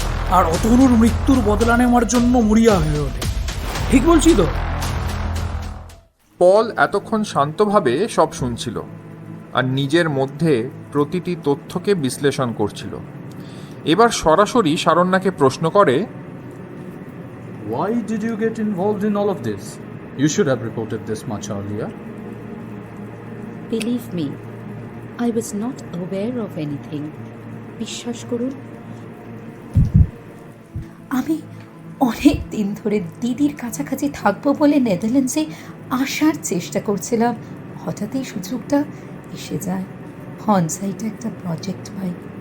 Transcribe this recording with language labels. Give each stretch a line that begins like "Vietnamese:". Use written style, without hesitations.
Bangla: আর অতনুর মৃত্যুর বদলা নেওয়ার জন্য মরিয়া হয়ে ওঠে। ঠিক বলছি তো? পল এতক্ষণ শান্তভাবে সব শুনছিল আর নিজের মধ্যে প্রতিটি তথ্যকে বিশ্লেষণ করছিল। এবার সরাসরি শারণ্যাকে প্রশ্ন করে,
English: Why did you get involved in all of this? You should have reported this much earlier. Believe me, I was not aware of anything.
Bangla: বিশ্বাস করুন, আমি অনেক দিন ধরে দিদির কাছাকাছি থাকবো বলে নেদারল্যান্ডসে আসার চেষ্টা করছিলাম। হঠাৎ এই সুযোগটা এসে যায়। অনসাইটে একটা প্রজেক্ট পাই।